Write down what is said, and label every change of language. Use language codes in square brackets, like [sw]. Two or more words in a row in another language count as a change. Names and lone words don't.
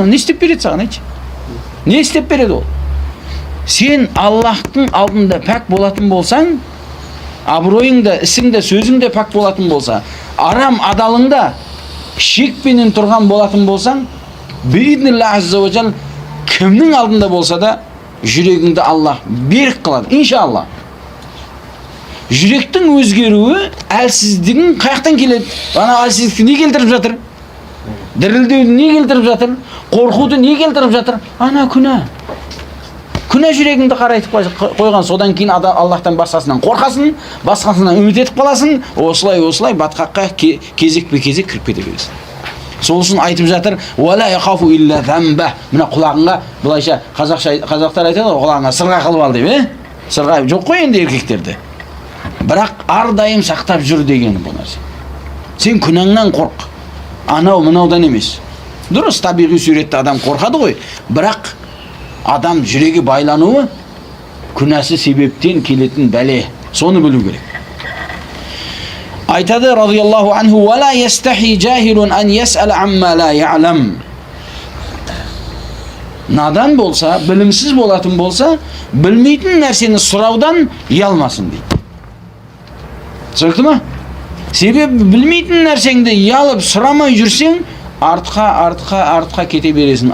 [kk] Не істеп береді саған, айтшы? Не істеп береді ол? Сен Аллахтың алдында пәк болатын болсаң, абыройыңда, ісіңде, сөзіңде пәк болатын болса, арам адалыңда шекпенен тұрған болатын болсаң, [ar] بإذن الله عز وجل [kk] кімнің алдында болса да жүрегіңді Аллах берік қылады, иншалла. Жүректің өзгеруі әлсіздігін қаяқтан келеді? Ана әлсіздікті не келтіріп жатыр? Дірілдеуді не келтіріп жатыр? Қорқуды не келтіріп жатыр? Ана күнә. Күнә жүрегіңді қарайтып қойған, содан кейін Аллахтан басқасынан қорқасың, басқасынан үміт етіп қаласың, осылай батқаққа кезек-кезек кіріп кете бересің. Сол үшін айтып жатыр, [ar] «ولا يخاف إلا ذنبا». [kk] Мына құлағыңа, былайша қазақтар айтады, құлағыңа сырға қылып ал деп, Сырға жоқ қой енді еркектерде. Бірақ ардайым сақтап жүр дегені бұл нәрсе. Сен күнәңнен қорқ. Анау мынаудан емес. Дұрыс, табиғи суретте адам қорқады ғой, бірақ адам жүрегі байлануы күнәсі себептен келетін бәле. Соны білу керек. Айтады [ar] رضي الله عنه, «ولا يستحي جاهل أن يسأل عما لا يعلم». [kk] Надан болса, білімсіз болатын болса, білмейтін нәрсені сұраудан ұялмасын дейді. Түсінікті ме? Себебі білмейтін нәрсеңді ұялып сұрамай жүрсең, артқа кете бересің.